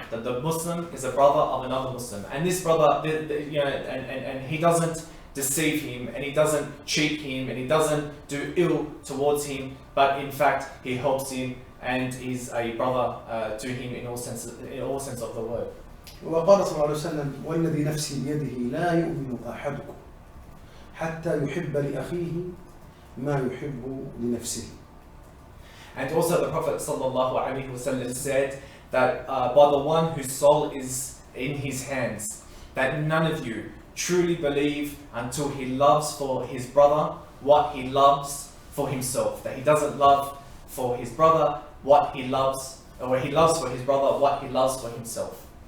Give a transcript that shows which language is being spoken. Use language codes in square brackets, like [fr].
[en] That the Muslim is a brother of another Muslim. And this brother, and he doesn't deceive him, and he doesn't cheat him, and he doesn't do ill towards him, but in fact he helps him and is a brother to him in all sense of the word. [ar] وقال صلى الله عليه وسلم والذي نفسي بيده لا يؤمن أحدكم حتى يحب لأخيه ما يحب لنفسه. [en] And also the Prophet ﷺ said that by the one whose soul is in his hands, that none of you truly believe until he loves for his brother what he loves for himself. That he doesn't love for his brother what he loves, or he loves for his brother what he loves for himself.